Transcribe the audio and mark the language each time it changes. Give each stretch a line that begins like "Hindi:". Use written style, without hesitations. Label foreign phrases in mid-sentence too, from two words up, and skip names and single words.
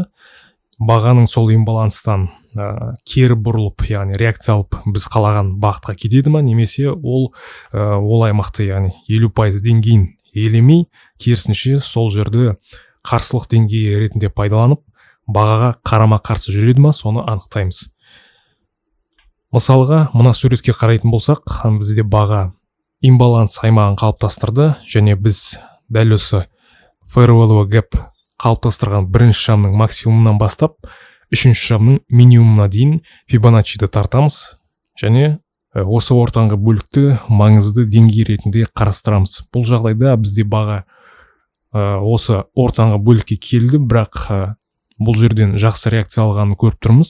Kazakh: Бағаның сол имбаланстан кері бұрылып, яғни реакция алып біз қалаған бағытқа кетеді ма, немесе ол аймақты, яғни 50% деңгейін елемей, керісінше сол жерді қарсылық деңгейі ретінде пайдаланып, бағаға қарама-қарсы жүреді ма, соны анықтаймыз. Мысалға, мына суретке қарайтын болсақ, бізде баға имбаланс аймағын қалыптастырды, және біз дәл осы
English: fair value gap
Kazakh: қалыптастырған бірінші шамның максимумынан бастап, үшінші шамның минимумына дейін Фибоначчиді тартамыз, және осы ортаңғы бөлікті маңызды деңгей ретінде қарастырамыз. Бұл жағдайда бізде баға осы ортаңғы бөлікке келді, бірақ бұл жерден жақсы реакция алғанын көріп тұрмыз.